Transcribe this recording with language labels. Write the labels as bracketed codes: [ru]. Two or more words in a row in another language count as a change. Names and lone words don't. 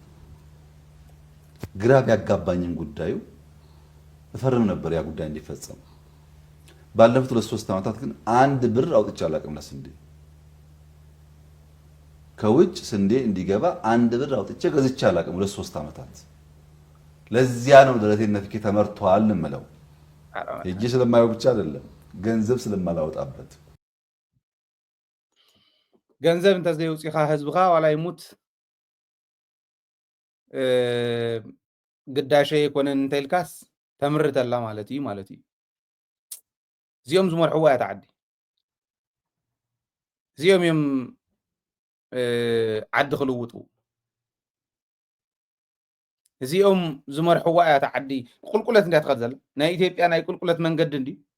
[am] ግራ ቢያጋባኝም ጉዳዩ እፈርም ነበር ያ ጉዳይ እንዲፈጸም። ባለፉት 2-3 ዓመታት ግን 1 ብር አውጥቼ አላውቅም ለስንዴ። ከውጭ ስንዴ እንዲገባ 1 ብር አውጥቼ ገዝቼ አላውቅም 2-3 ዓመታት። ለዚያ ነው ደረቴን ነፍኬ ተመርቷል እምለው። እጄ ስለማየው ብቻ አይደለም ገንዘብ ስለማላወጣበት። [ti] ገንዘብ እንተዘይውፂኻ ህዝብኻ ዋላ ይሙት ግዳሸ ይኮነን እንተልካስ ተምርተላ ማለት እዩ ማለት እዩ። እዚኦም ዝመርሕዋ እያ ተዓዲ፣ እዚኦም እዮም ዓዲ ክልውጡ፣ እዚኦም ዝመርሕዋ እያ ተዓዲ። ቁልቁለት እንዳ ትኸድ ዘላ ናይ ኢትዮጵያ ናይ ቁልቁለት መንገዲ እንዲ